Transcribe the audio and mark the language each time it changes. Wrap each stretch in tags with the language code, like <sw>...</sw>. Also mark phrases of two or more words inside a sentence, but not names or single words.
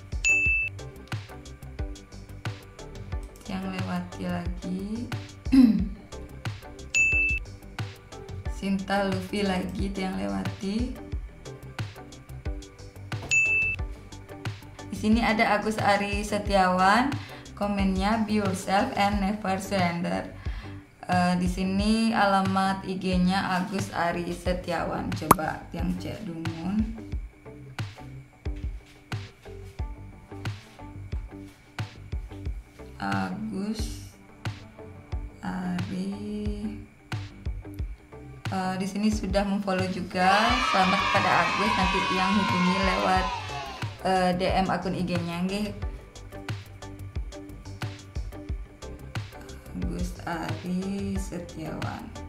<id>Yang lewati lagi. Sinta Luffy lagi yang lewati. Di sini ada Agus Ari Setiawan, komennya</id> <en>be yourself and never surrender.</en> <id>Di sini alamat IG-nya Agus Ari Setiawan. Coba yang cek dumun. Agus Ari. Di sini sudah memfollow juga. Selamat kepada Agus. Nanti yang hubungi lewat DM akun IG-nya nggih. Agus Ari Setiawan.</id>